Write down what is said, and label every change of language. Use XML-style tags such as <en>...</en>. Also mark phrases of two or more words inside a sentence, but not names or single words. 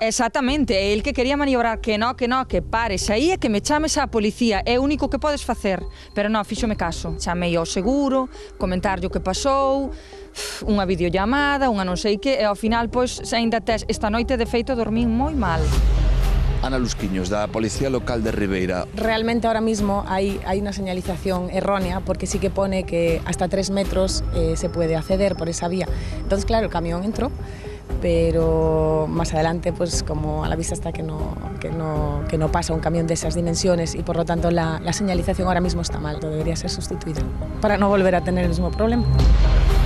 <gl>Exactamente, e</gl> <es>el que quería maniobrar,</es> <gl>que pares aí e que me chames á policía, é o único que podes facer. Pero non, fíxome caso. Chamei ao seguro, comentarlle o que pasou, unha videollamada, unha non sei que, e ao final, pois, aínda tes esta noite de feito dormín moi mal. Ana Lusquiños, da Policía Local de Ribeira.</gl> <es>Realmente ahora mismo hay una señalización errónea porque sí que pone que hasta 3 metros se puede acceder por esa vía. Entonces, claro, el camión entró, pero más adelante, pues como a la vista está que no pasa un camión de esas dimensiones y por lo tanto la señalización ahora mismo está mal, debería ser sustituida para no volver a tener el mismo problema.</es>